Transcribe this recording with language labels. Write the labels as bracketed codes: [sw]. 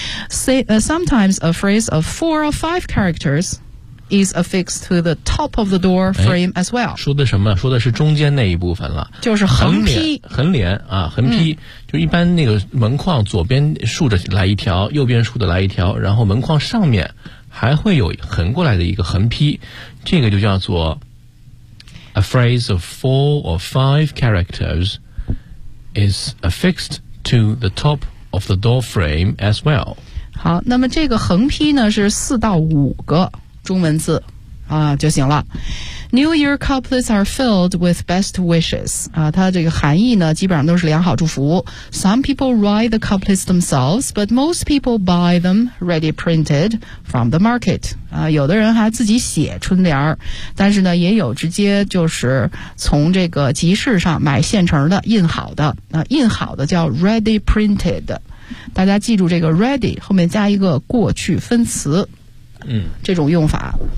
[en] Sometimes a phrase of four or five characters is affixed to the top of the door frame as well。 [zh] 说的什么？说的是中间那一部分了，就是横批，横联啊，横批，就一般那个门框左边竖着来一条，右边竖着来一条，然后门框上面还会有横过来的一个横批，这个就叫做 [en] A phrase of four or five characters is affixed to the top of the door frame as well. [zh] 好，那么这个横批呢是四到五个中文字啊就行了。 [en] New Year couplets are filled with best wishes. [zh] 它这个含义呢基本上都是良好祝福。 [en] Some people write the couplets themselves, but most people buy them ready printed from the market. [zh] 有的人还自己写春联，但是呢也有直接就是从这个集市上买现成的印好的。印好的叫 ready printed。大家记住这个 ready 后面加一个过去分词，这种用法。